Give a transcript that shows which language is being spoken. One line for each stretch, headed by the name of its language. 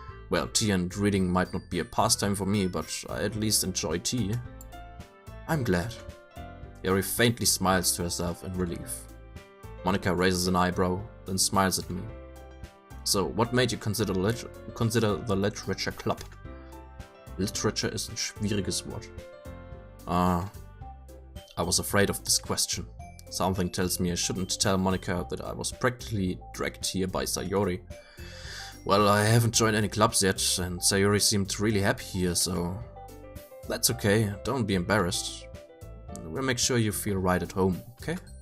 English: Well, tea and reading might not be a pastime for me, but I at least enjoy tea. I'm glad. Yuri faintly smiles to herself in relief. Monika raises an eyebrow, then smiles at me. So, what made you consider the literature club? Literature is
German: ein schwieriges Wort.
English: I was afraid of this question. Something tells me I shouldn't tell Monika that I was practically dragged here by Sayori. Well, I haven't joined any clubs yet, and Sayori seemed really happy here, so... That's okay, don't be embarrassed. We'll make sure you feel right at home, okay?